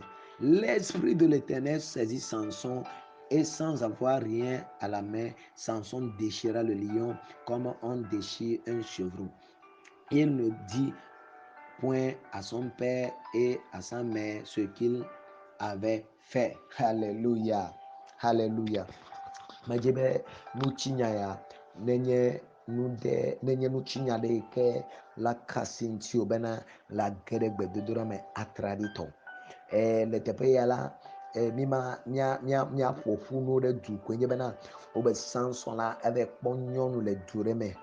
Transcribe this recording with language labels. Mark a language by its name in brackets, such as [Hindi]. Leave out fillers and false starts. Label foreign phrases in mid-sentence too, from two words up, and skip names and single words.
[French] L'esprit de l'Éternel saisit Samson et sans avoir rien à la main, Samson déchira le lion comme on déchire un chevreau. Il ne dit point à son père et à sa mère ce qu'il avait fait. Alléluia. Alléluia. [Ewe] Medze nutsinya ya nenye nutsinya ɖe ke la kasi ŋuti bena la ge ɖe gbedodoɖa me atraɖitɔ. Le teƒe ya la míaƒo ƒu nu ɖe du koe nye bena wobe Samson la eve kpɔ nyɔnu le du ɖe me.